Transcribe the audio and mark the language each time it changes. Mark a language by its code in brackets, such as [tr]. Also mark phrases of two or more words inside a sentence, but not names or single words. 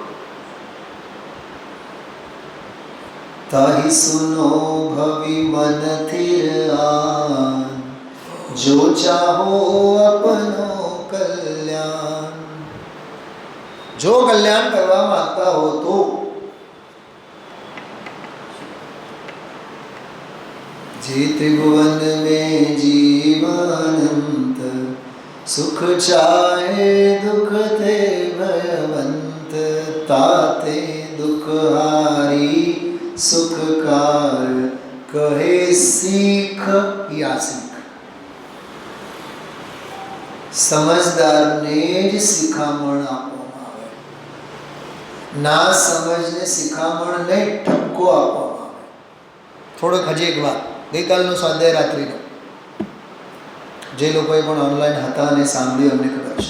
[hi] ताही सुनो भवि मन थिर आन, जो चाहो अपनो कल्याण. [gu] જો કલ્યાણ કરવા માંગતા હો તો જે ત્રિભુવન [hi] में जीवानंत, सुख चाहे दुख ते भयवंत, ताते दुख हारी सुखकार [gu] કહે શીખ યા શીખ. સમજદારને જ શિખામણ આપવામાં આવે, ના સમજને શિખામણ નહીં, ઠપકો આપવામાં આવે. થોડોક હજી એક વાત, ગઈકાલનો સ્વાધ્યાય રાત્રિનો જે લોકોએ પણ ઓનલાઈન હતા અને સાંભળ્યું અમને ખબર છે.